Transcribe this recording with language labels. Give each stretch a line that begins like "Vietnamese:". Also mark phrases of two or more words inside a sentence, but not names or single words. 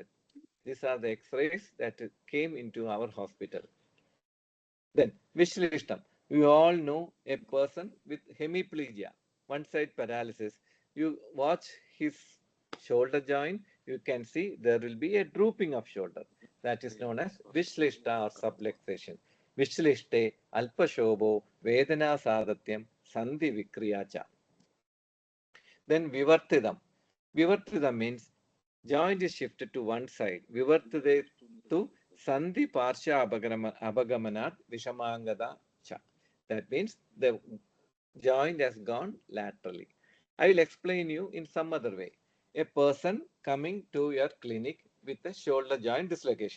English: These are the X-rays that came into our hospital. Then, Vishlishtam. We all know a person with hemiplegia, one side paralysis. You watch his shoulder joint, you can see there will be a drooping of shoulder. That is known as Vishlishta or subluxation.
Sanskrit: Vishlishte, Alpashobho, Vedana Sadatyam, Sandhi Vikriyacha.
English: Then Vivartidam. Vivartidam means joint is shifted to one side.
Sanskrit: Vivartide to Sandhi Parsha Abagamanat Vishamangada Cha.
English: That means the joint has gone laterally. I will explain you in some other way. A person coming to your clinic with a shoulder joint dislocation.